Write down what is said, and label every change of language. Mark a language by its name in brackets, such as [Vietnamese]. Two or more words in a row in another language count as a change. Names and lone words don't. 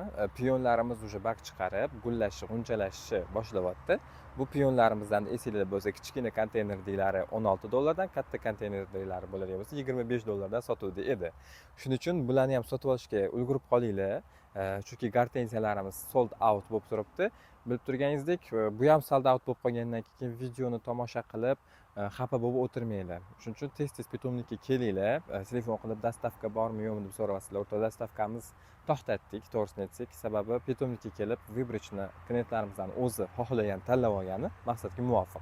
[Uzbek] Piyonlarimiz уже barg chiqarib, gullashni, g'unchalashni boshlayapti. Bu piyonlarimizdan esingizda bo'lsa, kichkina konteynerdagilar $16 katta konteynerdagilar bo'ladigan bo'lsa $25 sotuvda edi. Shuning uchun bularni ham sotib olishga ulgurib qolinglar. Chunki gortenziyalarimiz [English] sold out [Uzbek] bo'lib turibdi. Bilib turganingizdek, bu ham [English] sold out [Uzbek] bo'lib qolgandan keyin videoni tomosha qilib xafa bo'lib o'tirmanglar. Shuning uchun tez pitomnikka kelinglar. Telefon qilib dastavka bormi yo'qmi deb so'rayapsizlar. O'rtada dastavkamiz to'xtatdik, to'g'risini aytsak, sababi pitomnikka kelib vibrichni klientlarimizdan o'zi xohlagan tanlab olgani maqsadga muvofiq.